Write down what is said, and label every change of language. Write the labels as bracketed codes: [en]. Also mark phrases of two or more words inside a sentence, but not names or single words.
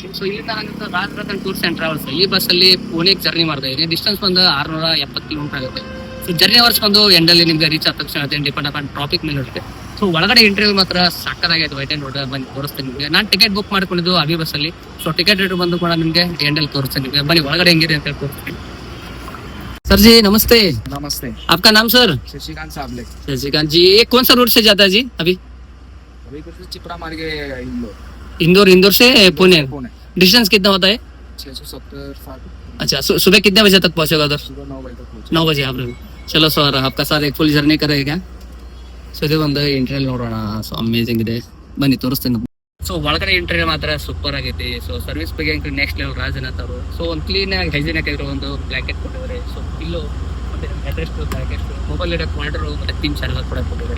[kn] ಸೊ ಇಲ್ಲಿಂದ ನಾನು ರಾಜ್ ರತನ್ ಟೂರ್ಸ್ ಅಂಡ್ ಟ್ರಾವೆಲ್ಸ್ ಈ ಬಸ್ ಅಲ್ಲಿ ಪುಣೆಗೆ ಜರ್ನಿ ಮಾಡ್ತಾ ಇದ್ದೀನಿ. ಡಿಸ್ಟೆನ್ಸ್ ಬಂದು 670 ಕಿಲೋಮೀಟರ್ ಆಗುತ್ತೆ. ಸೊ [en] journey hours [kn] ಬಂದು ಎಂಡಲ್ಲಿ ನಿಮ್ಗೆ ರೀಚ್ ಆದ ತಕ್ಷಣ [en] depend upon traffic [kn] ಮೇಲೆ ಇರುತ್ತೆ. ಸೊ ಒಳಗಡೆ ಇಂಟರ್ವ್ಯೂ ಮಾತ್ರ ಸಕ್ಕದಾಗೈತೆ [en] white and road [kn] ಬಂದು ತೋರಿಸ್ತೀನಿ ನಿಮಗೆ. ನಾನು [en] ticket book [kn] ಮಾಡ್ಕೊಂಡಿದ್ದು ಅಭಿ ಬಸ್ ಅಲ್ಲಿ. ಸೊ [en] ticket rate [kn] ಬಂದು ಕೂಡ ನಿಮಗೆ ಎಂಡಲ್ಲಿ ತೋರಿಸ್ತೀನಿ ನಿಮಗೆ. ಬನ್ನಿ ಒಳಗಡೆ ಹೆಂಗಿದೆ ಅಂತ ಹೇಳ್ಕೊಡ್ತೀನಿ. [hi] सर जी नमस्ते. नमस्ते. आपका नाम सर? शशिकांत साबले. शशिकांत जी. ये कौन सा रूट से जाता है जी अभी? अभी कुछ चिपड़ा मार के इंदौर से पुणे. डिस्टेंस कितना होता है? 670. अच्छा सुबह कितने बजे तक पहुंचेगा उधर? सुबह 9 बजे तक पहुंचे. 9 बजे आप लोग. चलो सर आपका साथ एक [en] full journey [hi] करेगा. [kn] ಸೊ ಇದು ಒಂದು ಇಂಟರ್ವ್ಯೂ ನೋಡೋಣ. [en] so amazing [kn] ಇದೆ, ಬನ್ನಿ ತೋರಿಸ್ತೀನಿ. ಸೊ ಒಳಗಡೆ ಇಂಟರ್ವ್ಯೂ ಮಾತ್ರ ಸೂಪರ್ ಆಗೈತಿ. ಸೊ ಸರ್ವಿಸ್ ಬಗ್ಗೆ [en] next level [kn] ರಾಜನಾಥ್ ಅವರು. ಸೊ ಒಂದು ಕ್ಲೀನ್ ಆಗಿ ಹೈಜಿನಿಕ್ ಆಗಿರೋ ಒಂದು ಬ್ಲಾಕೆಟ್ ಕೊಟ್ಟಿದ್ದಾರೆ. ಸೊ ಪಿಲ್ಲೋ ಮತ್ತೆ ಅಡ್ರೆಸ್ ಬ್ಲಾಕೆಟ್, ಮೊಬೈಲ್ ಇಡಕ್ಕೆ ವಾಟರ್ ಮತ್ತೆ [en] pin charger [kn] ಕೂಡ ಕೊಟ್ಟಿದ್ದಾರೆ.